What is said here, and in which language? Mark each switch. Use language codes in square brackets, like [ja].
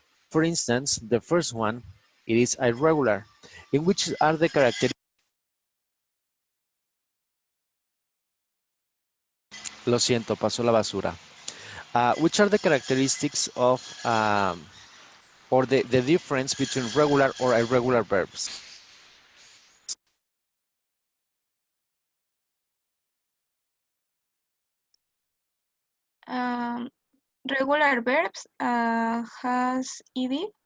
[en] For instance, the first one, it is irregular, in which are the characteristics. [es] Lo siento, pasó la basura. [en] Which are the characteristics of, or the difference between regular or irregular verbs? Regular verbs has ed.